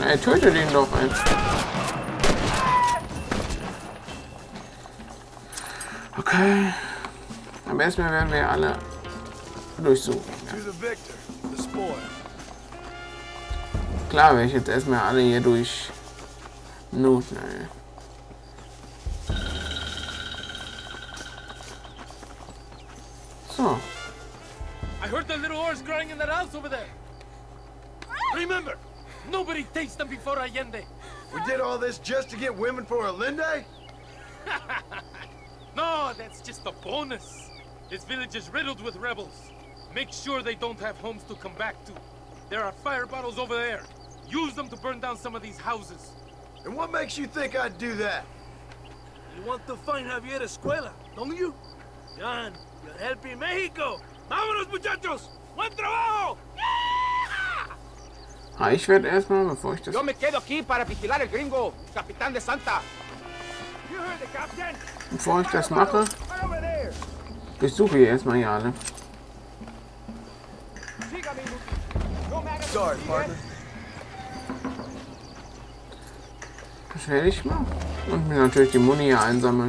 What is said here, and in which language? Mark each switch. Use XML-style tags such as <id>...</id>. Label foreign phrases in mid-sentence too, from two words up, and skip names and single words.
<de>Ey, töte den doch, ey. Okay. Aber erstmal werden wir alle durchsuchen. Ja. Klar, werde ich jetzt erstmal alle hier durch Noten, ey. So.</de> <en>I heard the little horse crying in that house over there. Remember, nobody takes them before Allende. We did all this just to get women for Allende? No, that's just a bonus. This village is riddled with rebels. Make sure they don't have homes to come back to. There are fire bottles over there. Use them to burn down some of these houses. And what makes you think I'd do that? You want to find Javier Escuela, don't you? John, you're helping Mexico.</en> <es>Vámonos, muchachos. Buen trabajo.</es> <de>Ah, ich werde erstmal, bevor ich das...</de> <es>Yo me quedo aquí para vigilar el gringo, capitán de Santa.</es> <en>You heard the captain?</en> <de>Bevor ich das mache, durchsuche ich erstmal hier alle.</de> <en>Sorry, partner.</en> <de>Das werde ich mal. Und mir natürlich die Muni hier einsammeln.</de>